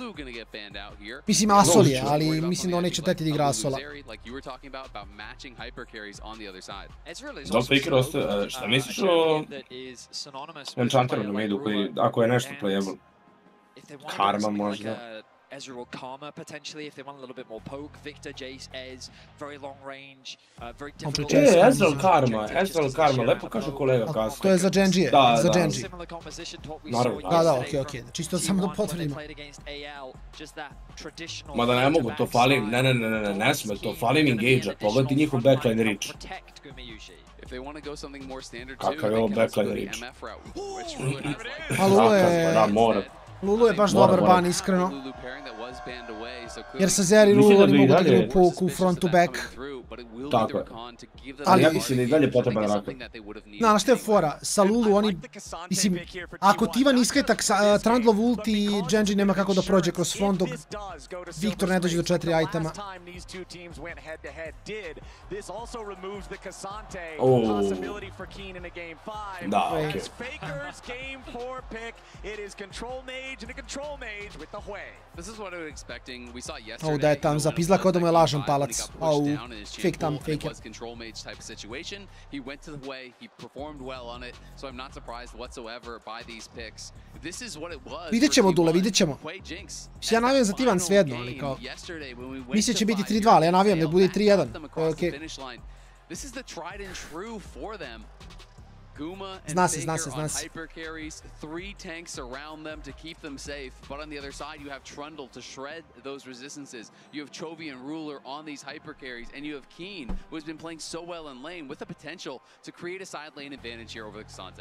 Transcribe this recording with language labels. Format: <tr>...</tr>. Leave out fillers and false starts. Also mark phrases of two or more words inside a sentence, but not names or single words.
<sr>Mislim Asol je, ali mislim da on neće teti da igra Asola. Da li Faker ostaje, šta misliš o Enchanteru na medu koji, ako je nešto playable? Karma možda.</sr> <en>Ezreal or Karma potentially if they want a little bit more poke. Victor, Jace, Ez, very long range, very difficult.</en> <sr>Ezreal Karma, lepo kaže kolega kasno. To je za GENG-ije, za GENG. Naravno. Da, okej. Čisto samo da potvrdimo. Mada ne mogu, to fali, ne sme, to fali im engage-a, pogledaj njihov</sr> <en>backline reach.</en> <sr>Kakav je ovo</sr> <en>backline reach?</en> <sr>Da, mora. Lulu je baš dobar ban, iskreno. Jer sa Zeri i Lulu oni mogu da igraju poku u</sr> <en>front to back.</en> <sr>Tako je. Ali ja mislim da je dalje potreban Rakan. Znaš što je fora, sa Lulu oni, mislim, ako Tivan iskretak Trandlov ulti, GENG nema kako da prođe kroz front dok Viktor ne dođe do 4 itema. Da, okej. Ovo da je tam zapizla kao da mu je lažan palac.</sr> <en>Fake tam, fake it. He went to the way, he performed well on it, so I'm not surprised whatsoever by these picks. This is what it was.</en> <sr>Vidjet ćemo, Dule, vidjet ćemo. Ja navijam za Tivan svejedno, ali kao... Mislim će biti 3-2, ali ja navijam da bude 3-1. To je okej.</sr> <en>This is the tried and true for them. Guma and Faker on hyper carries, 3 tanks around them to keep them safe, but on the other side you have Trundle to shred those resistances. You have Chovy and Ruler on these hyper carries, and you have Keen, who has been playing so well in lane with the potential to create a side lane advantage here over Cassante.</en>